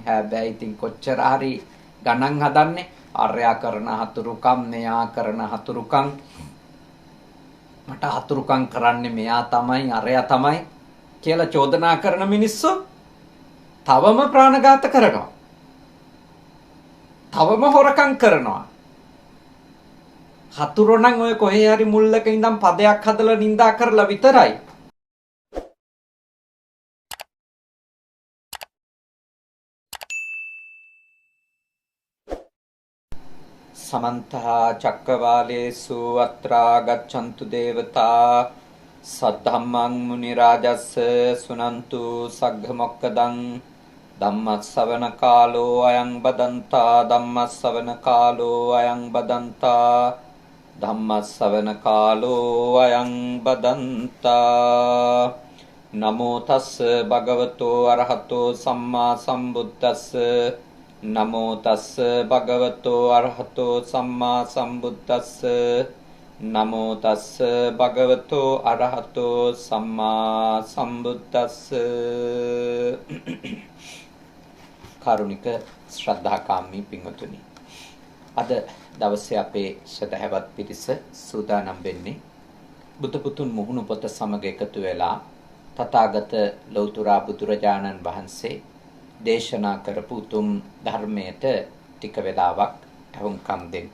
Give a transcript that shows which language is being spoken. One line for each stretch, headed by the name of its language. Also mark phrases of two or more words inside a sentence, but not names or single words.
Sinhala: හැබැයි ඉතින් කොච්චර හරි ගණන් හදන්නේ අරයා කරන හතුරුකම් මෙයා කරන හතුරුකම් මට හතුරුකම් කරන්නේ මෙයා තමයි අරයා තමයි කියලා චෝදනා කරන මිනිස්සු තවම ප්‍රාණඝාත කරනවා. තවම හොරකම් කරනවා. හතුරු නම් ඔය කොහේ හරි මුල්ලක ඉඳන් පදයක් හදලා නිඳා කරලා විතරයි.
Pali: समन्त चक्रवालेषु अत्रा गच्छन्तु देवता सद्धम्मं मुनिराजस् सुनन्तु सग्गमोक्कदं धम्मස්සවන කාලෝ අයං බදන්තා ධම්මස්සවන කාලෝ අයං බදන්තා ධම්මස්සවන කාලෝ අයං බදන්තා නමෝ තස් භගවතෝ අරහතෝ සම්මා සම්බුද්දස්ස නමෝ තස් භගවතෝ අරහතෝ සම්මා සම්බුද්දස්ස නමෝ තස් භගවතෝ අරහතෝ සම්මා සම්බුද්දස්ස
Sinhala: කාරුණික ශ්‍රද්ධාකාමී පින්වතුනි අද දවසේ අපේ සදහවත් පිරිස සූදානම් වෙන්නේ බුදු පුතුන් මුහුණු පොත සමග එකතු වෙලා තථාගත ලෞතර බුදුරජාණන් වහන්සේ දේශනා කරපු උතුම් ධර්මයට ටික වෙලාවක් අහුම්කම් දෙන්න.